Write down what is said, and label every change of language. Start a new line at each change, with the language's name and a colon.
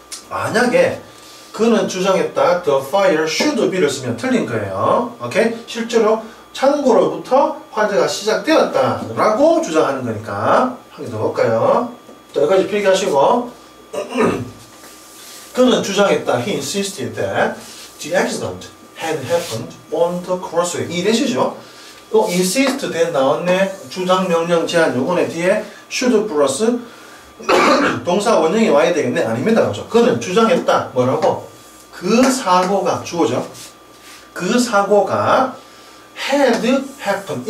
Korean: 만약에 그는 주장했다.
English: The fire should be
Korean: 를 쓰면 틀린 거예요. 오케이? 실제로 창고로부터 화재가 시작되었다라고 주장하는 거니까 한 개 더 볼까요? 자, 여기까지 필기하시고 그는 주장했다.
English: He insisted that the accident had happened on the crossway.
Korean: 이해되시죠? 또 insist that 나왔네. 주장, 명령, 제한 요거네. 뒤에 should 플러스 동사 원형이 와야 되겠네. 아닙니다. 그죠? 그는 주장했다. 뭐라고? 그 사고가 주어져. 그 사고가 had happened.